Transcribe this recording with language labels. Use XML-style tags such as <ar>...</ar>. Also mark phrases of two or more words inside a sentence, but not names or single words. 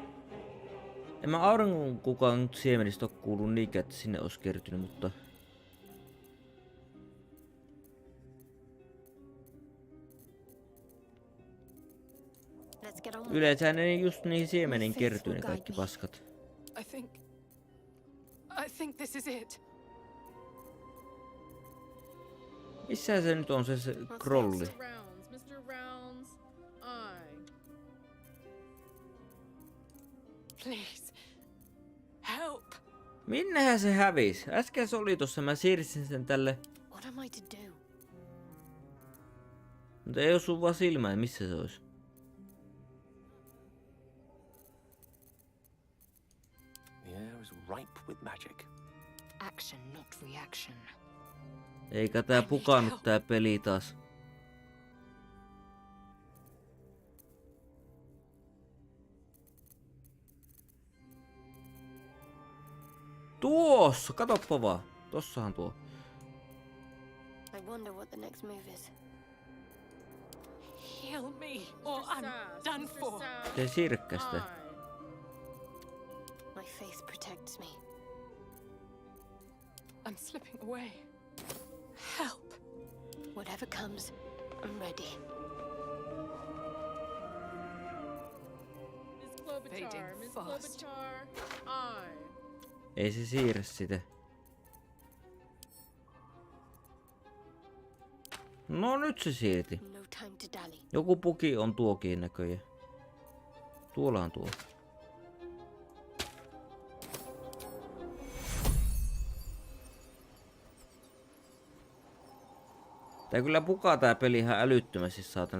<fi>En mä auringon kukaan siemenistä oo kuullut niinkään, että sinne olisi kertynyt, mutta... Yleensä ne just niihin siemeniin kertyy ne kaikki paskat.</fi> <en>I think this is it.</en> <fi>Missä se nyt on se scrolli?</fi> <en>Mr. Rounds, I. Please. Help.</en> <fi>Minnehän se hävisi? Äsken se oli tossa, mä siirsin sen tälle.</fi> <en>What am I to do?</en> <fi>Mutta ei osu vaan silmään, missä se olisi.</fi> <en>The air is ripe with magic. Action, not reaction.</en> <fi>Eikä tää pukannut tää peli taas. Tuossa, katoppa vaan. Tossahan tuo.</fi> <en>I wonder what the next move is. Heal me or I'm done for.</en> <fi>Se sirkkästä.</fi> <en>My faith protects me. I'm slipping away. Help. Whatever comes, I'm ready. Klobuchar, Miss Klobuchar, I.</en> <fi>Ei se siirrä sitä. No nyt se siirti.</fi> <en>No time to dally.</en> <fi>Joku puki on tuokin näköjään. Tuolla on tuo. Tää kyllä pukaa tää peli ihan älyttömästi, saatana.</fi>